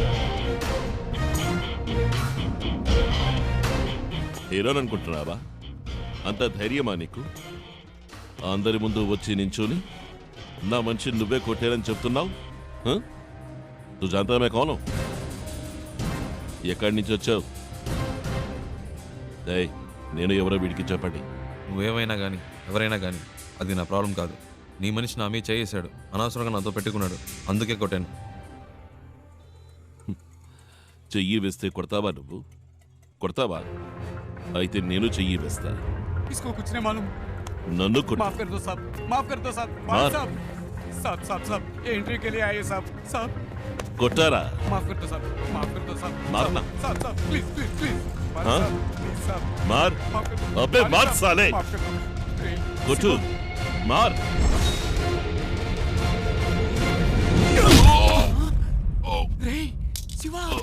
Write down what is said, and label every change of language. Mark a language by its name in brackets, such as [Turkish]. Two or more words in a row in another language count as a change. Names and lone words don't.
[Telugu] హీరోని అనుకుంటున్నావా అంత ధైర్యమా నీకు? అందరి ముందు వచ్చి నించోని నా మనిషిని నువ్వే కొట్టారని చెప్తున్నావు? [Hindi] तू जानता मैं कौन हूँ? [Telugu] ఎక్కడి నుంచి వచ్చావు? నేను ఎవరో వీడికి చెప్పండి. నువ్వేమైనా కానీ ఎవరైనా కానీ అది నా ప్రాబ్లం కాదు. నీ మనిషి నా మీద చేసాడు, అనవసరంగా నాతో పెట్టుకున్నాడు, అందుకే కొట్టాను. చెయ్యి వేస్తే కొడతావా నువ్వు? కొడతావా? అయితే నేను చెయ్యి వేస్తా. [Hindi] इसको कुछ नहीं मालूम. [Telugu] నన్ను కొట్టు. [Hindi] माफ कर दो साहब, माफ कर दो साहब. मार साहब, साहब साहब साहब ये एंट्री के लिए आए साहब. साहब [Telugu] కొట్టారా? [Hindi] माफ कर दो साहब, माफ कर दो साहब. मारना. साहब साहब [English] please please please. [Hindi] हाँ? प्लीज साहब. मार. माफ कर दो. अबे मार साले. माफ कर दो. [Telugu] కొట్టు. మార్. రే శివ.